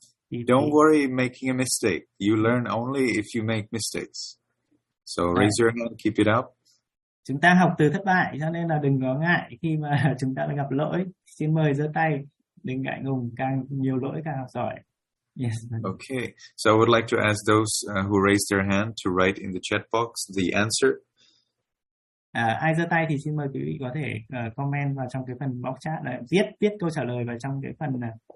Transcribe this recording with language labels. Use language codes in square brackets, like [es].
[en] Don't worry making a mistake. You learn only if you make mistakes. So raise your hand, keep it up. [vi] Chúng ta học từ thất bại cho nên là đừng có ngại khi mà chúng ta gặp lỗi. Xin mời giơ tay. Đừng ngại ngùng, càng nhiều lỗi càng học giỏi. [en] Okay, so I would like to ask those who raised their hand to write in the chat box the answer. [vi] Ai giơ tay thì xin mời quý vị có thể comment vào trong cái phần box chat là viết viết câu trả lời vào trong cái phần này.